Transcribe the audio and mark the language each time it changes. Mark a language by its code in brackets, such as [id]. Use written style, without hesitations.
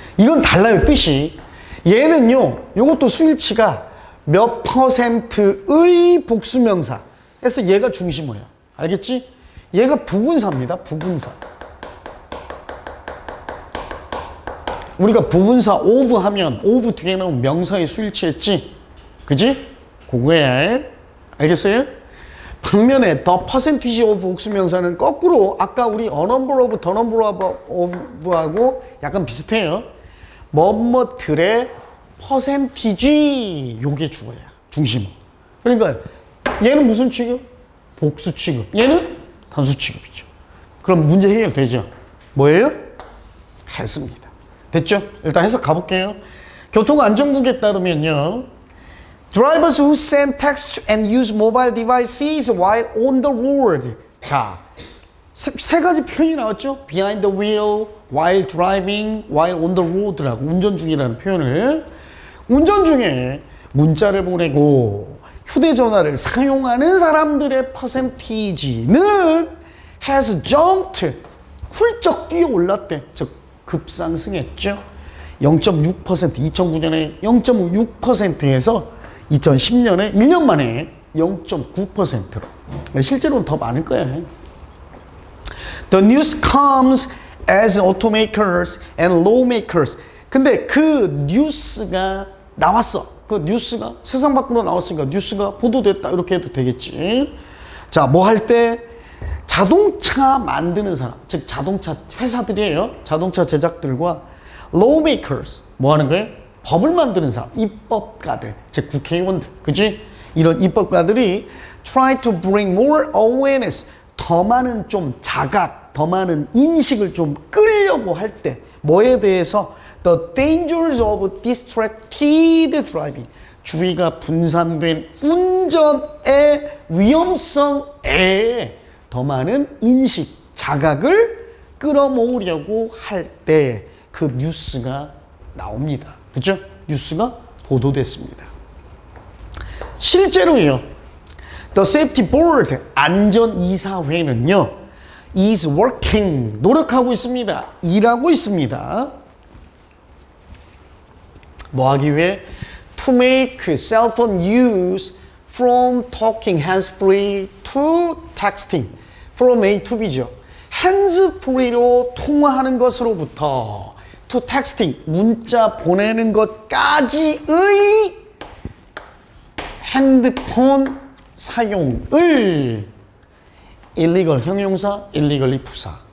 [ko] 이건 달라요, 뜻이. 얘는요, 요것도 수일치가 몇 퍼센트의 복수명사. 그래서 얘가 중심어야. 알겠지? 얘가 부분사입니다, 부분사. 우리가 부분사 of 하면 of 뒤에 나오면 명사의 수일치했지? 그지? 그거야. 알겠어요? 반면에 [en] the percentage of [ko] 복수명사는 거꾸로 아까 우리 [en] a number of, the number of [ko] 하고 약간 비슷해요. 뭐뭐들의 퍼센티지, 요게 주어야. 중심어. 그러니까 얘는 무슨 취급? 복수 취급. 얘는 단수 취급이죠. 그럼 문제 해결되죠? 뭐예요? 했습니다. 됐죠? 일단 해석 가볼게요. 교통안전국에 따르면요, [en] Drivers who send text and use mobile devices while on the road. [ko] 자, 세 가지 표현이 나왔죠? [en] Behind the wheel, while driving, while on the road라고 [ko] 운전 중이라는 표현을. 운전 중에 문자를 보내고 휴대전화를 사용하는 사람들의 퍼센티지는 [en] has jumped, [ko] 훌쩍 뛰어 올랐대. 즉 급상승했죠. 0.6%, 2009년에 0.6%에서 2010년에 1년 만에 0.9%로. 실제로는 더 많을 거야. [en] The news comes as automakers and lawmakers. [ko] 근데 그 뉴스가 나왔어. 그 뉴스가 세상 밖으로 나왔으니까 뉴스가 보도됐다, 이렇게 해도 되겠지. 자, 뭐 할 때? 자동차 만드는 사람, 즉 자동차 회사들이에요. 자동차 제작들과 lawmakers, 뭐 하는 거예요? 법을 만드는 사람, 입법가들, 즉 국회의원들, 그지? 이런 입법가들이 [en] try to bring more awareness, [ko] 더 많은 좀 자각, 더 많은 인식을 좀 끌려고 할 때, 뭐에 대해서? [en] The dangers of distracted driving, [ko] 주의가 분산된 운전의 위험성에 더 많은 인식, 자각을 끌어모으려고 할 때 그 뉴스가 나옵니다. 그죠? 뉴스가 보도됐습니다. 실제로요, [en] The Safety Board, [ko] 안전이사회는요, [en] is working, [ko] 노력하고 있습니다. 일하고 있습니다. 뭐 하기 위해? [en] To make cell phone use from talking hands-free to texting. From A to B죠. [ko] hands-free로 통화하는 것으로부터 [en] to texting, [ko] 문자 보내는 것까지의 핸드폰 사용을 illegal 형용사, illegally 부사.